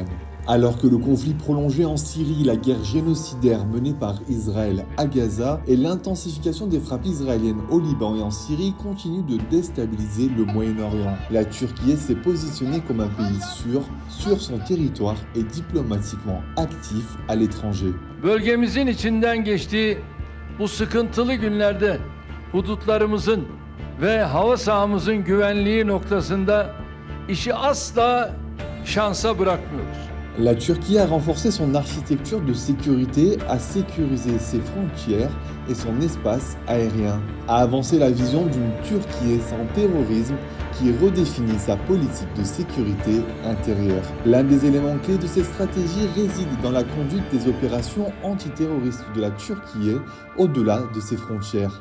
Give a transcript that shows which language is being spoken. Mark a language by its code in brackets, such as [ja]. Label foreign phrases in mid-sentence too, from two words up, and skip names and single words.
[fr] Alors que le conflit prolongé en Syrie, la guerre génocidaire menée par Israël à Gaza et l'intensification des frappes israéliennes au Liban et en Syrie continuent de déstabiliser le Moyen-Orient, la Turquie s'est positionnée comme un pays sûr sur son territoire et diplomatiquement actif à l'étranger. [tr] Bölgemizin içinden geçtiği bu sıkıntılı günlerde hudutlarımızın ve hava sahamızın güvenliği noktasında işi asla şansa bırakmıyoruz. [fr] La Turquie a renforcé son architecture de sécurité, a sécurisé ses frontières et son espace aérien, a avancé la vision d'une Turquie sans terrorisme qui redéfinit sa politique de sécurité intérieure. L'un des éléments clés de cette stratégie réside dans la conduite des opérations antiterroristes de la Turquie au-delà de ses frontières.